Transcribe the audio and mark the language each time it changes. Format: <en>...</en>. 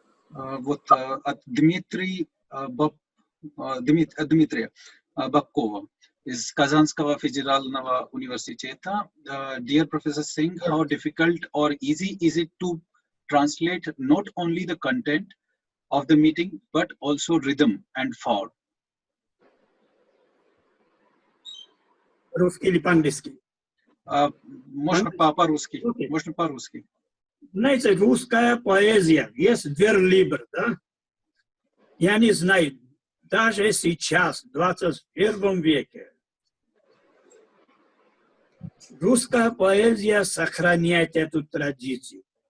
<ru>Вот от Дмитрия Бабкова из Казанского федерального университета.</ru> <en>Dear Professor Singh, how difficult or easy is it to translate not only the content of the meeting but also rhythm and form?</en> <ru>Русский или по-английски? Можно по-русски. Можно по-русски. Знаете, русская поэзия есть верлибр, да? Я не знаю, даже сейчас, в 21 веке, русская поэзия сохраняет эту традицию.</ru>